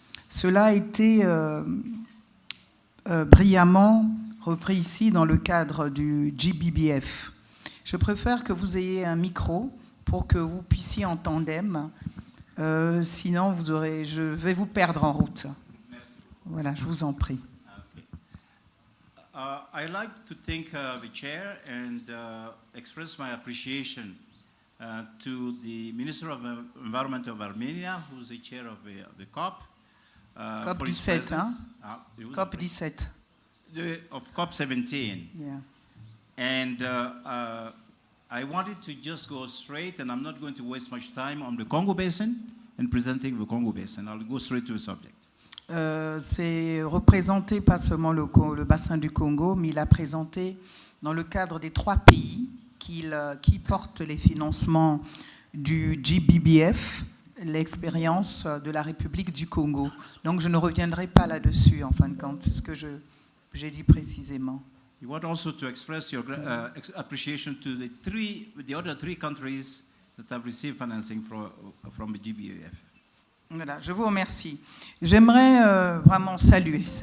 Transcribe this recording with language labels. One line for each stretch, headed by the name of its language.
French: Cela a été brillamment repris ici dans le cadre du GBFF. Je préfère que vous ayez un micro pour que vous puissiez en tandem. Sinon, je vais vous perdre en route. Merci. Voilà, je vous en prie.
English: I'd like to thank the chair and express my appreciation to the Minister of Environment of Armenia, who's the chair of the COP. COP 17, COP 17. Of COP 17. Yeah. And I wanted to just go straight, and I'm not going to waste much time on the Congo Basin and presenting the Congo Basin. I'll go straight to the subject.
French: C'est représenté pas seulement le bassin du Congo, mais il a présenté dans le cadre des 3 pays qui portent les financements du GBFF, l'expérience de la République du Congo. Donc je ne reviendrai pas là-dessus, en fin de compte, c'est ce que j'ai dit précisément.
English: You want also to express your appreciation to the other 3 countries that have received financing from the GBFF.
French: Voilà, je vous remercie. J'aimerais vraiment saluer